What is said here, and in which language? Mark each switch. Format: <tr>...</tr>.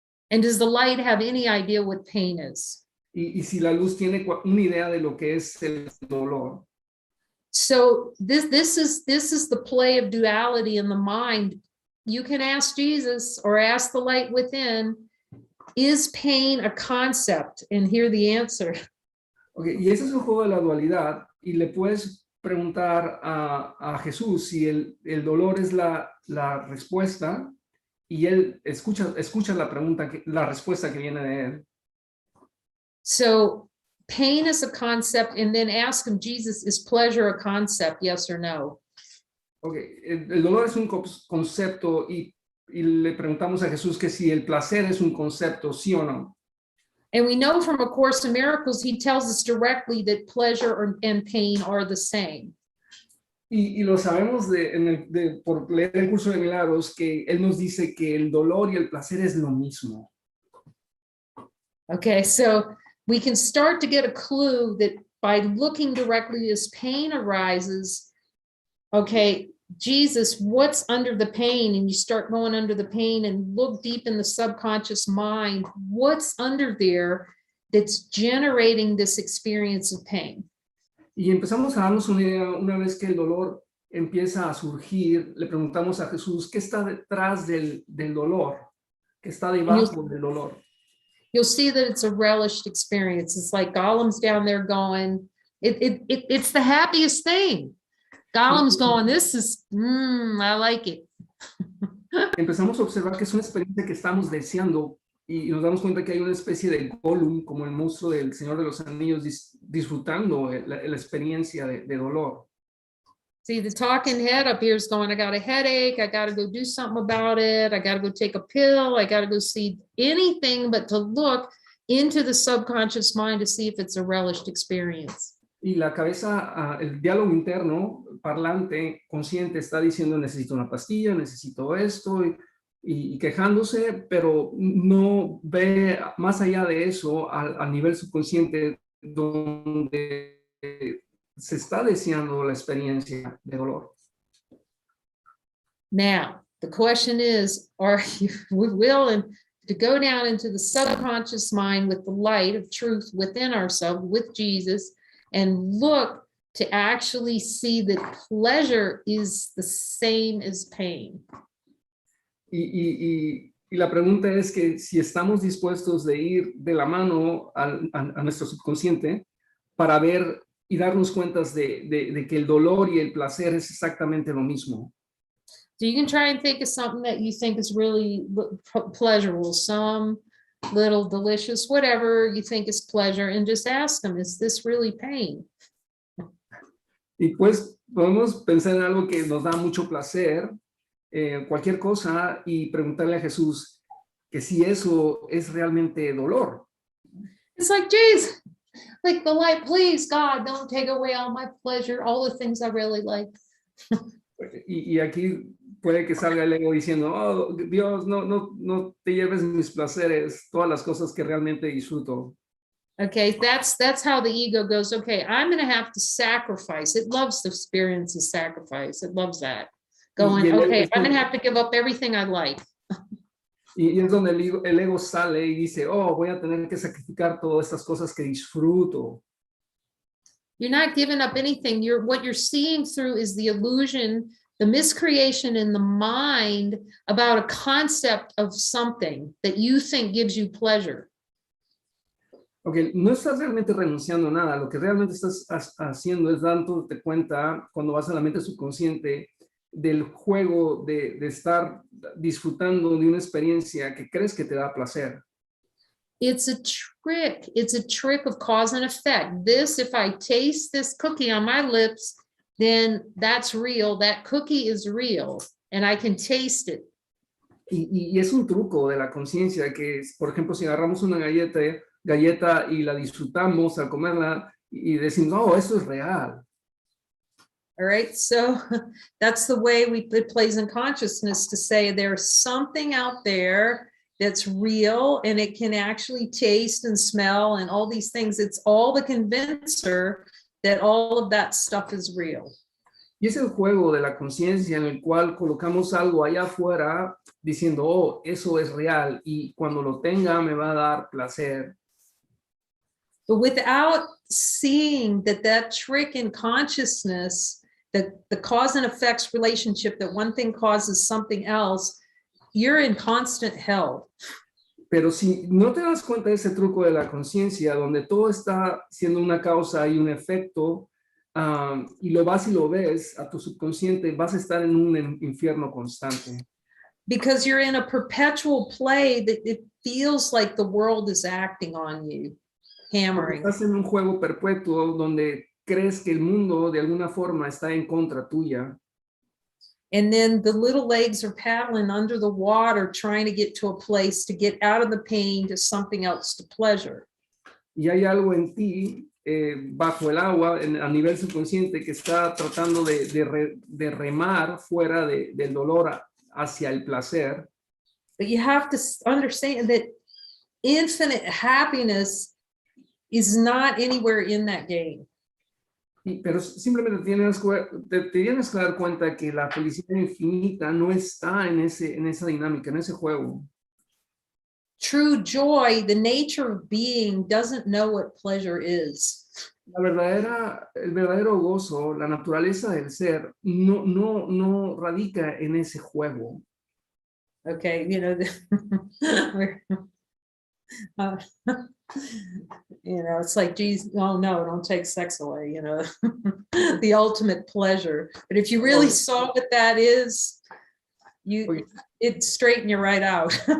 <en>And does the light have any idea what pain is?</en> <es>Y si la luz tiene una idea de lo que es el dolor.</es> <en>So this is the play of duality in the mind. You can ask Jesus or ask the light within, is pain a concept? And hear the answer.</en> <es>Okay, y ese es el juego de la dualidad, y le puedes preguntar a Jesús si el dolor es la respuesta, y él escucha la respuesta que viene de él.</es> <en>So pain is a concept, and then ask him, Jesus, is pleasure a concept, yes or no?</en> <es>Okay, el dolor es un concepto, y le preguntamos a Jesús que si el placer es un concepto, sí o no.</es> <en>And we know from A Course in Miracles, he tells us directly that pleasure and pain are the same.</en> <es>Y lo sabemos por leer el curso de milagros, que él nos dice que el dolor y el placer es lo mismo.</es> <en>Okay, so we can start to get a clue that by looking directly as pain arises, okay, Jesus, what's under the pain? And you start going under the pain and look deep in the subconscious mind. What's under there that's generating this experience of pain?</en> <es>Y empezamos a darnos una idea una vez que el dolor empieza a surgir, le preguntamos a Jesús, ¿qué está detrás del dolor? ¿Qué está debajo del dolor?</es> <en>You'll see that it's a relished experience. It's like Gollum's down there going, it's the happiest thing. Gollum's going, this is, I like it.</en> <es>Empezamos a observar que es una experiencia que estamos deseando y nos damos cuenta que hay una especie de Gollum, como el monstruo del Señor de los Anillos, disfrutando la experiencia de dolor.</es> <en>See, the talking head up here is going, I got a headache. I got to go do something about it. I got to go take a pill. I got to go see anything but to look into the subconscious mind to see if it's a relished experience.</en> <es>Y la cabeza, el diálogo interno, parlante, consciente, está diciendo, necesito una pastilla, necesito esto, y quejándose, pero no ve más allá de eso a nivel subconsciente, donde se está deseando la experiencia de dolor.</es> <en>Now, the question is, are you willing to go down into the subconscious mind with the light of truth within ourselves, with Jesus, and look to actually see that pleasure is the same as pain?</en> <es>Y la pregunta es que si estamos dispuestos de ir de la mano a nuestro subconsciente para ver y darnos cuenta de que el dolor y el placer es exactamente lo mismo.</es> <en>So you can try and think of something that you think is really pleasurable, some little delicious, whatever you think is pleasure, and just ask them, is this really pain?</en> <es>Y pues podemos pensar en algo que nos da mucho placer, cualquier cosa, y preguntarle a Jesús que si eso es realmente dolor.</es> <en>It's like, geez, like the light, please, God, don't take away all my pleasure, all the things I really like.</en> <es>Y aquí puede que salga el ego diciendo, oh, Dios, no te lleves mis placeres, todas las cosas que realmente disfruto.</es> <en>Okay, that's how the ego goes, okay, I'm going to have to sacrifice. It loves the experience of sacrifice. It loves that. Going, okay, I'm going to have to give up everything I like.</en> <es>Y es donde el ego sale y dice, oh, voy a tener que sacrificar todas estas cosas que disfruto.</es> <en>You're not giving up anything. What you're seeing through is the illusion, the miscreation in the mind about a concept of something that you think gives you pleasure.</en> <es>Okay, no estás realmente renunciando a nada. Lo que realmente estás haciendo es dándote cuenta cuando vas a la mente subconsciente del juego de estar disfrutando de una experiencia que crees que te da placer.</es> <en>It's a trick. It's a trick of cause and effect. This, if I taste this cookie on my lips, then that's real. That cookie is real and I can taste it.</en> <es>Y es un truco de la conciencia que, por ejemplo, si agarramos una galleta y la disfrutamos al comerla y decimos, no, esto es real.</es> <en>All right, so that's the way it plays in consciousness to say there's something out there that's real and it can actually taste and smell and all these things. It's all the convincer that all of that stuff is real.</en> <es>Y es el juego de la conciencia en el cual colocamos algo allá afuera diciendo, oh, eso es real y cuando lo tenga me va a dar placer.</es> <en>But without seeing that trick in consciousness, that the cause and effects relationship, that one thing causes something else, you're in constant hell.</en> <es>Pero si no te das cuenta de ese truco de la conciencia, donde todo está siendo una causa y un efecto, y lo vas y lo ves a tu subconsciente, vas a estar en un infierno constante.</es> <en>Because you're in a perpetual play that it feels like the world is acting on you, hammering.</en> <es>Porque estás en un juego perpetuo donde crees que el mundo de alguna forma está en contra tuya.</es> <en>And then the little legs are paddling under the water, trying to get to a place to get out of the pain to something else, to pleasure.</en> <es>Y hay algo en ti, bajo el agua, a nivel subconsciente, que está tratando de remar fuera del dolor hacia el placer.</es> <en>But you have to understand that infinite happiness is not anywhere in that game.</en> <es>Pero simplemente te tienes que dar cuenta que la felicidad infinita no está en esa dinámica, en ese juego.</es> <en>True joy, the nature of being, doesn't know what pleasure is.</en> <es>el verdadero gozo, la naturaleza del ser, no radica en ese juego.</es> <en>Okay, we're, uh, it's like, geez, oh no, don't take sex away, the ultimate pleasure. But if you really saw what that is, it'd straighten you right out.</en>